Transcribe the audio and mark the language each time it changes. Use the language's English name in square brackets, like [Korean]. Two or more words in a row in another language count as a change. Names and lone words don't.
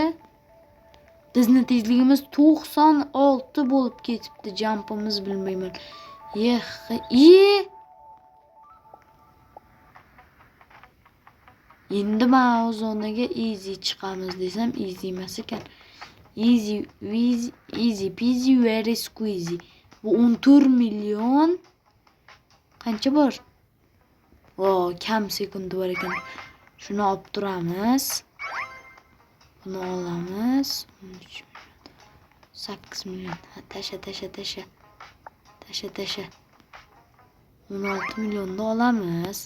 [Uzbek] Bizni tezligimiz 96 bo'lib ketibdi. Jumpimiz bilmayman. Endi men zonaga easy chiqamiz desam easy emas ekan. [English] Easy peasy very squeezy. [Uzbek] Bu 14 million qancha bor? Kam sekundi bor ekan. Shuni olib turamiz. Buni olamiz. 13 million. 8 million. Tasha. 16 millionni olamiz.